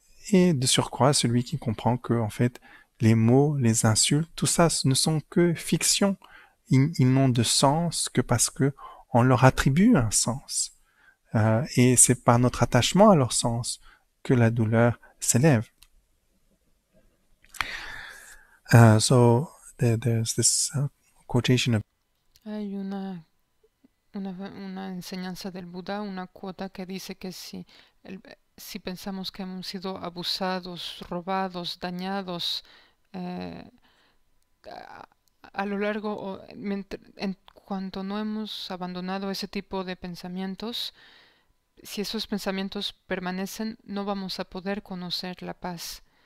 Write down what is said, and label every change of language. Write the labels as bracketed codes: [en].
[fr] Et de surcroît, celui qui comprend que, en fait, les mots, les insultes, tout ça ne sont que fiction. Ils n'ont de sens que parce que on leur attribue un sens. Et c'est par notre attachement à leur sens que la douleur s'élève. [en] So there's this quotation of... [es] Hay una enseñanza del Buda, una cuota que dice que si pensamos que hemos sido abusados, robados, dañados, a, a lo largo en cuanto no hemos abandonado ese tipo de pensamientos, si esos pensamientos permanecen, no vamos a poder conocer la paz.